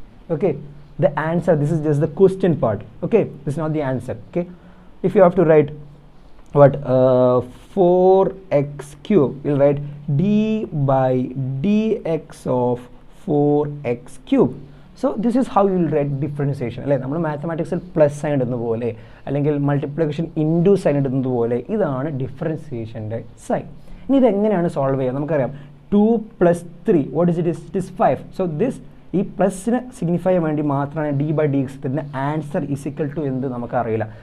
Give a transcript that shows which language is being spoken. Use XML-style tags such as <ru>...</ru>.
<en>Okay, the answer, this is just the question part. Okay, this is not the answer. Okay, if you have to write 4x cube, we'll write d by dx of 4x cube. So this is how you will write differentiation.</en> <ml>അല്ലേ, നമ്മൾ മാത്തമാറ്റിക്സിൽ plus sine ഇടുന്ന പോലെ അല്ലെങ്കിൽ multiplication into sine ഇടുന്നത് പോലെ ഇതാണ് ഡിഫറൻസിയേഷൻ്റെ sign. ഇനി ഇതെങ്ങനെയാണ് സോൾവ് ചെയ്യുക? നമുക്കറിയാം 2 + 3</ml> <en>what is it? It is 5. So this</en> <ml>ഈ പ്ലസിനെ സിഗ്നിഫൈ ചെയ്യാൻ വേണ്ടി മാത്രമാണ് d by dx. ഇതിൻ്റെ ആൻസർ ഈസ് ഈക്വൽ ടു എന്ത് നമുക്കറിയില്ല.</ml>